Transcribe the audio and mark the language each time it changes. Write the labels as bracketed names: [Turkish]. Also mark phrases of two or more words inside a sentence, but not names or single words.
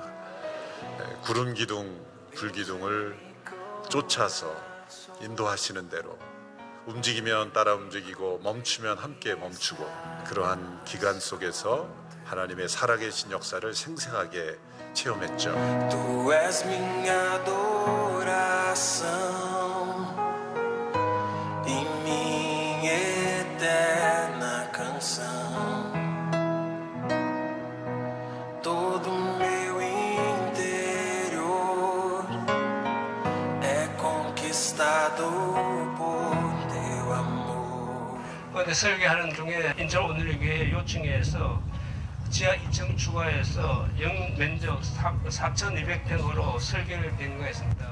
[Korean] 구름 기둥, 불 기둥을 쫓아서 인도하시는 대로 움직이면 따라 움직이고 멈추면 함께 멈추고, 그러한 기간 속에서 하나님의 살아계신 역사를 생생하게 체험했죠. [Portuguese] Tu és minha adoração e minha eterna canção. Todo meu interior é conquistado por teu amor. [Korean] 어제 설교하는 중에 인천 오늘교회 요층에서 지하 2층 추가해서 면적 4,200평으로 설계를 변경했습니다.